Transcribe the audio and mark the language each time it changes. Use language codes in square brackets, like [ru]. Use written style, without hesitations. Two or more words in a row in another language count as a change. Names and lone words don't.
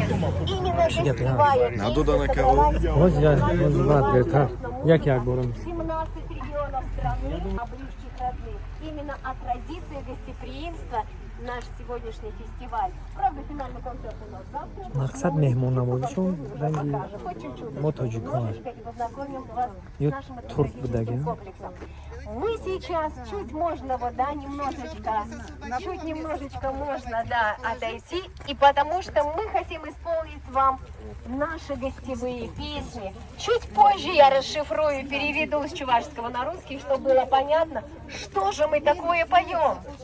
[ru] Именно гостевая песня собралась [tg] Як бором? [ru] 17 регионов страны, а близких родных. Именно о традиции гостеприимства наш сегодняшний фестиваль. Правда, финальный концерт у нас завтра. [tg] Мақсад мehmonавозишон ранги мо тоҷикон. Ё турк будаган. [ru] Мы сейчас чуть можно вот, да, немножечко можно, да, отойти, и потому что мы хотим исполнить вам наши гостевые песни. Чуть позже я расшифрую и переведу с чувашского на русский, чтобы было понятно, что же мы такое поем.